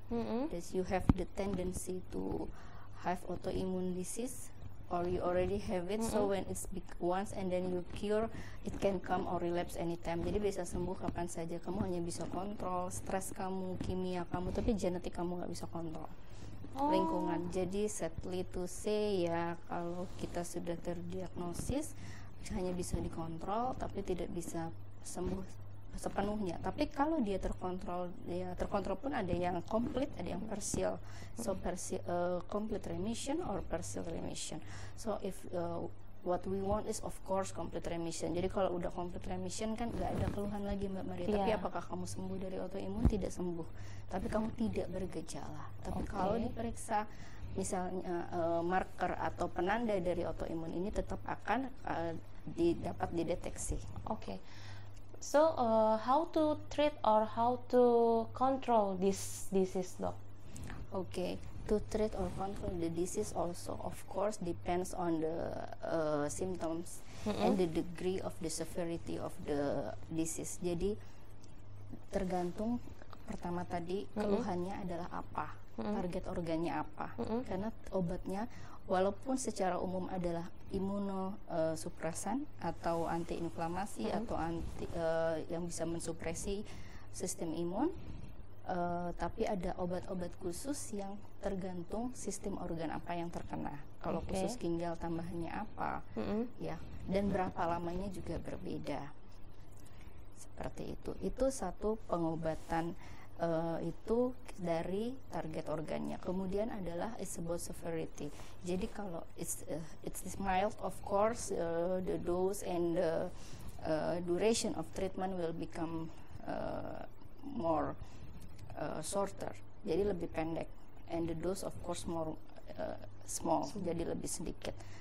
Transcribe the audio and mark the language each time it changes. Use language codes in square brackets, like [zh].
[en] That you have the tendency to have autoimmune disease, or you already have it. So when it's once and then you cure, it can come or relapse anytime. [id] Jadi bisa sembuh kapan saja. Kamu hanya bisa kontrol stres kamu, kimia kamu, tapi genetik kamu nggak bisa kontrol. Lingkungan. Jadi [en] sadly to say, [id] ya, kalau kita sudah terdiagnosis hanya bisa dikontrol tapi tidak bisa sembuh sepenuhnya. Tapi kalau dia terkontrol, ya terkontrol pun ada yang complete, ada yang partial. [en] So complete remission or partial remission. So if what we want is of course complete remission. [id] Jadi kalau udah complete remission kan nggak ada keluhan lagi Mbak Maria. Tapi apakah kamu sembuh dari autoimun? Tidak sembuh. Tapi kamu tidak bergejala. Tapi kalau diperiksa misalnya marker atau penanda dari autoimun ini tetap akan dapat dideteksi. [en] So how to treat or how to control this disease, Dok? To treat or control the disease also of course depends on the symptoms and the degree of the severity of the disease. [id] Jadi tergantung pertama tadi keluhannya adalah apa, target organnya apa, karena obatnya walaupun secara umum adalah imunosupresan atau antiinflamasi atau yang bisa mensupresi sistem imun, tapi ada obat-obat khusus yang tergantung sistem organ apa yang terkena. Kalau khusus ginjal tambahannya apa, ya, dan berapa lamanya juga berbeda. Seperti itu. Itu satu pengobatan itu dari target organnya. Kemudian adalah [en] it's about severity. [id] Jadi kalau [en] it's mild, of course, the dose and the duration of treatment will become more shorter. [id] Jadi lebih pendek. [en] And the dose of course more small. [id] Jadi lebih sedikit.